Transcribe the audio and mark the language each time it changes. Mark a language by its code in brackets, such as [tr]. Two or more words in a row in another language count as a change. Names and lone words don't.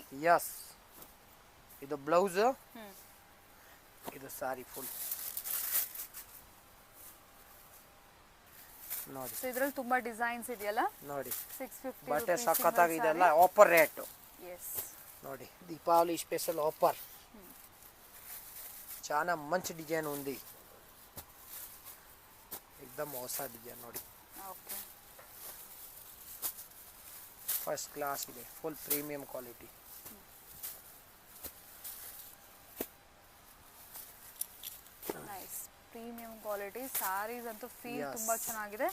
[kn] ಎಸ್. ಇದು ಬ್ಲೌಸ್, ಇದು [en] saree full [kn] ನೋಡಿ. ಸೊ ಇದರಲ್ಲಿ ತುಂಬಾ ಡಿಸೈನ್ಸ್ ಇದೆಯಲ್ಲ ನೋಡಿ. 650 ಬಟ್ಟೆ ಸಖತ್ತಾಗಿದೆ, ಎಲ್ಲ [en] offer rate. [kn] ಎಸ್ ನೋಡಿ, [te] దీపావళి [en] special offer. [te] చాలా మంచి డిజైన్ ఉంది, [kn] एकदम ಹೊಸ ಡಿಸೈನ್ ನೋಡಿ. ಓಕೆ, [en] first class [kn] ಇದೆ, [en] full premium quality. nice premium quality sarees [kn] ಅಂತೂ ಫೀಲ್ ತುಂಬಾ ಚೆನ್ನಾಗಿದೆ.